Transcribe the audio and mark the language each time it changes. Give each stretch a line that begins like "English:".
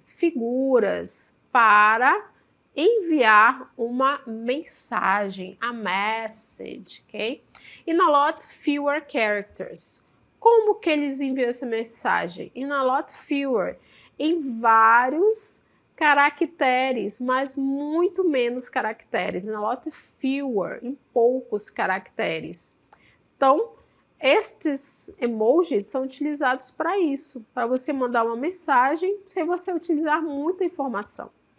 Portuguese: Figuras para enviar uma mensagem,
English: a message,
Portuguese: ok?
English: In a lot fewer characters.
Portuguese: Como que eles enviam essa mensagem?
English: In a lot fewer.
Portuguese: Em vários caracteres, mas muito menos caracteres.
English: In a lot fewer.
Portuguese: Em poucos caracteres. Então, estes emojis são utilizados para isso, para você mandar uma mensagem sem você utilizar muita informação.